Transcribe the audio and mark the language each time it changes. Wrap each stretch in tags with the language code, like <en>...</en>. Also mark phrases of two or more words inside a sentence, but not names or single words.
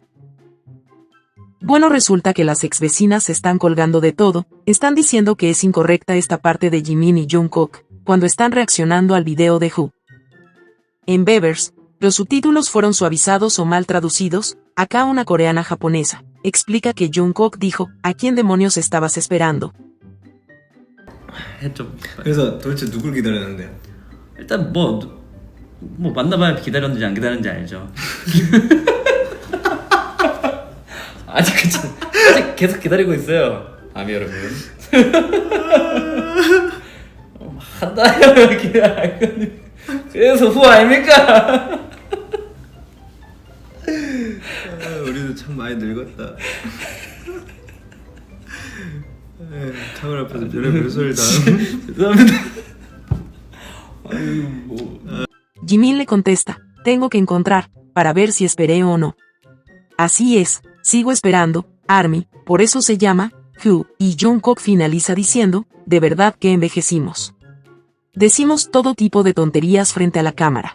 <es>Bueno, resulta que las ex vecinas se están colgando de todo, están diciendo que es incorrecta esta parte de Jimin y Jungkook, cuando están reaccionando al video de Who. En Beavers, los subtítulos fueron suavizados o mal traducidos. Acá una coreana japonesa explica que Jungkook dijo, ¿a quién demonios estabas esperando?</es> <ko>했죠. 그래서 도대체 누굴 기다렸는데요? 일단 뭐 만나봐야 기다렸는지 안 기다렸는지 알죠. 아직 계속 기다리고 있어요. 아미 여러분. 한 달이면 기다려. 그래서 후 아닙니까? 우리도 참 많이 늙었다. 카메라 앞에서 별의별 소리를 다 죄송합니다.</ko> <es>Jimin le contesta, tengo que encontrar, para ver si esperé o no. Así es, sigo esperando, ARMY, por eso se llama, Who, y Jungkook finaliza diciendo, de verdad que envejecimos. Decimos todo tipo de tonterías frente a la cámara.</es>